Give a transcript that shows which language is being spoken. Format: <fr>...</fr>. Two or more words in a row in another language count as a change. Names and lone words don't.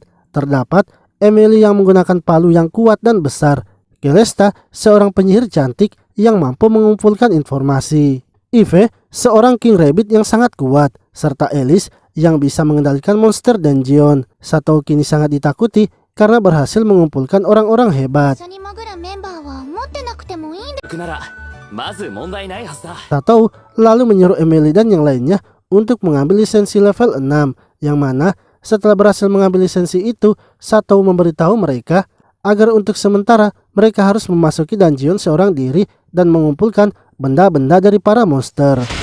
<id>Terdapat Emily yang menggunakan palu yang kuat dan besar. Celesta seorang penyihir cantik yang mampu mengumpulkan informasi. Eve seorang King Rabbit yang sangat kuat, serta Alice yang bisa mengendalikan monster dungeon. Satou kini sangat ditakuti karena berhasil mengumpulkan orang-orang hebat.</id> <ja>一緒に潜るメンバーは持ってなくてもいいんだ。行くならまず問題ないはずだ。</ja> <id>Satou lalu menyuruh Emily dan yang lainnya untuk mengambil lisensi level 6, yang mana setelah berhasil mengambil lisensi itu, Satou memberitahu mereka agar untuk sementara mereka harus memasuki dungeon seorang diri dan mengumpulkan benda-benda dari para monster.</id>